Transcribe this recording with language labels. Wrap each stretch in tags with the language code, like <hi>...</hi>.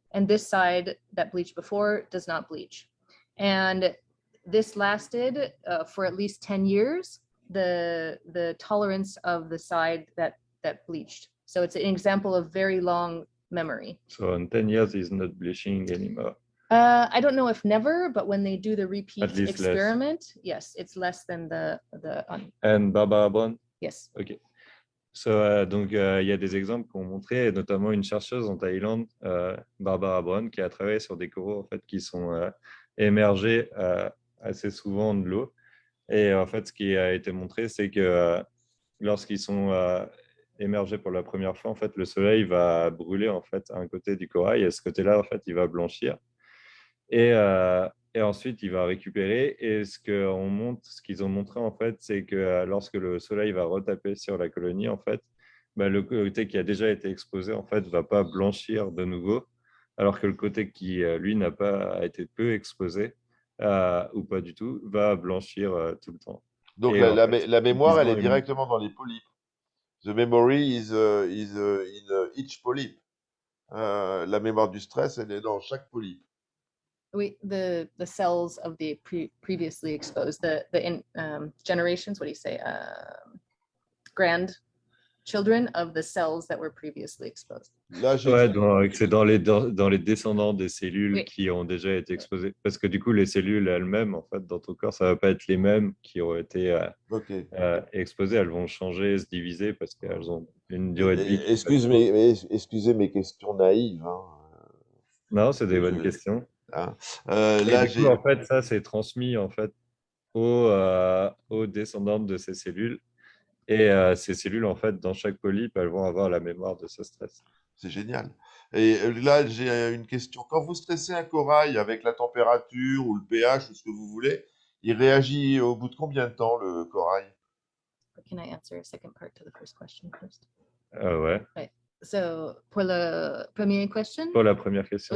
<en>And this side that bleached before does not bleach. And this lasted for at least 10 years, the tolerance of the side that bleached. So it's an example of very long memory. So in 10 years, it's not bleaching anymore. I don't know if never, but when they do the repeat experiment, less. Yes, it's less than the And Barbara Brown? Yes. OK.</en> <fr>So, donc, il y a des exemples qu'on montré, notamment une chercheuse en Thaïlande, Barbara Brown, qui a travaillé sur des coraux en fait, qui sont émergés assez souvent de l'eau. Et en fait, ce qui a été montré, c'est que lorsqu'ils sont émergés pour la première fois, en fait, le soleil va brûler en fait, un côté du corail et ce côté-là, en fait, il va blanchir. Et ensuite, il va récupérer. Et ce qu'ils ont montré, en fait, c'est que lorsque le soleil va retaper sur la colonie, en fait, bah, le côté qui a déjà été exposé, en fait, ne va pas blanchir de nouveau, alors que le côté qui, lui, n'a pas été peu exposé, ou pas du tout, va blanchir tout le temps. Donc Et la en fait, mémoire, elle est ils ont directement dans les polypes.</fr> <en>the memory is in each polype.</en> <fr>La mémoire du stress, elle est dans chaque polype.</fr> <en>The cells of the previously exposed, the generations, what do you say, grandchildren of the cells that were previously exposed.</en> <fr>Là, j'ai Ouais, c'est dans les descendants des cellules Oui. qui ont déjà été exposées. Parce que du coup, les cellules elles-mêmes, en fait, dans ton corps, ça ne va pas être les mêmes qui ont été ok. exposées. Elles vont changer, se diviser parce qu'elles ont une durée de vie. Excusez mes questions naïves. Hein. Non, c'est des bonnes questions. Hein. Et Là, du coup, en fait, ça, c'est transmis en fait aux descendantes de ces cellules. Et ces cellules, en fait, dans chaque polype, elles vont avoir la mémoire de ce stress. C'est génial. Et là, j'ai une question. Quand vous stressez un corail avec la température ou le pH ou ce que vous voulez, il réagit au bout de combien de temps, le corail?</fr> <en>Can I answer a second part to the first question first?</en> <fr>Ouais.</fr> <en>Right.</en> <fr>So, pour la première question, Pour la première question.</fr>